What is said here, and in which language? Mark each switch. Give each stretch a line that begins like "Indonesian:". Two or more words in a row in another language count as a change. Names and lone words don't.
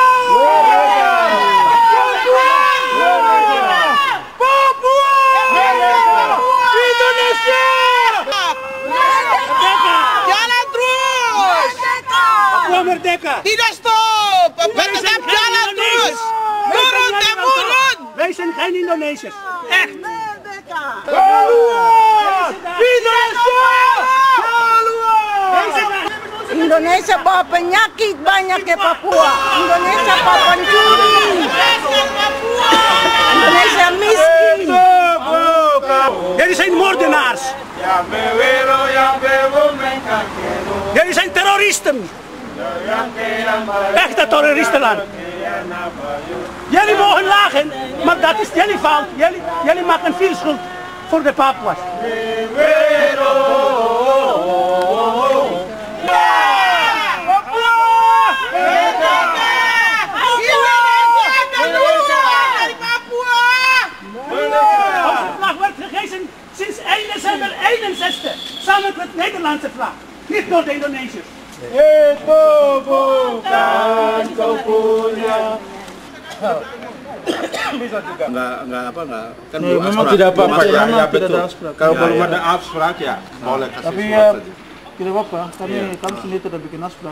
Indonesian: Papua! Papua! Indonesia! Merdeka! Jalan terus! Papua merdeka! Tidak stop! Tetap jalan terus! Turun temurun!
Dutch: Wij zijn geen Indonesiërs. Echt!
Indonesian: Merdeka! Keluar! Indonesia! Keluar! Indonesia bawa penyakit banyak ke Papua. Indonesia bawa pencuri. Indonesia miskin.
Dutch: Jullie zijn moordenaars. Jullie zijn terroristen. Echte terroristenland. Jullie mogen lachen, maar dat is jullie fout. Jullie maken veel schuld voor de Papua's. Sinds 1 december 61, samen met de Nederlandse vlag, niet door de Indonesiërs.
Indonesian: Itu bukan kau punya. Bisa juga. Enggak kan memang tidak apa-apa ya, betul. Kalau belum ada abstrak ya boleh kasih. Tapi ya tidak apa-apa, kami sendiri tidak bikin abstrak.